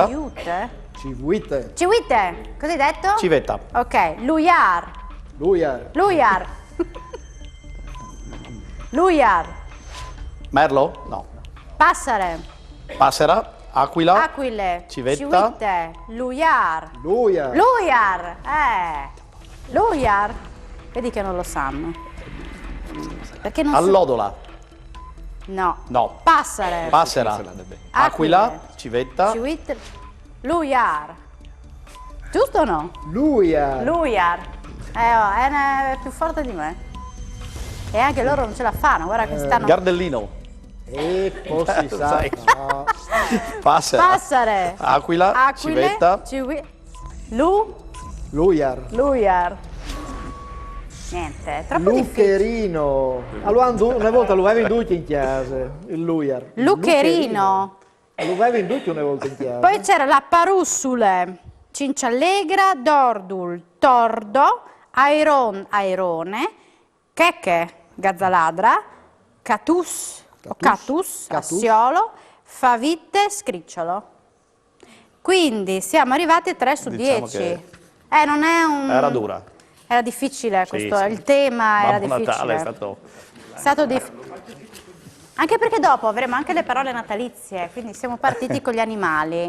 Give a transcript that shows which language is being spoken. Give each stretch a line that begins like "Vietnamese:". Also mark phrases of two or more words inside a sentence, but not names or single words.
Italian: civiute, Civuite. civiute, cosa hai detto? Civetta. Ok, luiar, Luiar.
Friulian: luiar, luiar,
Italian: Merlo? No. passare, Passera. Aquila. aquile, Civetta.
Friulian: civiute, luiar,
Italian: Luiar.
Friulian: luiar, luiar,
Italian: vedi che non lo sanno. Perché non so... Allodola. No. No. Passare. Passera. Aquila. Civetta.
Friulian: Civiute, luiar.
Italian: Giusto o no? Luiar. Luiar. È più forte di me. E anche loro non ce la fanno, guarda che stanno... Gardellino. E poi si sa. Sai. No. Passera. Passare. Aquila. Aquile. Civetta. Luiar. Luiar. Niente, è troppo difficile. Lucherino. Allora, una volta lo avevi in in chiesa, il Luiar. Lucherino. Lo avevi in una volta in chiesa. Poi c'era la parussule, cinciallegra, dordul, tordo, airon, airone, cheche, gazzaladra, catus, o catus, assiolo, favite, scricciolo. Quindi siamo arrivati a 3 su Diciamo 10. che Non è un... Era dura. Era difficile questo, sì. il tema era Babbo difficile. Natale è stato... Anche perché dopo avremo anche le parole natalizie, quindi siamo partiti con gli animali.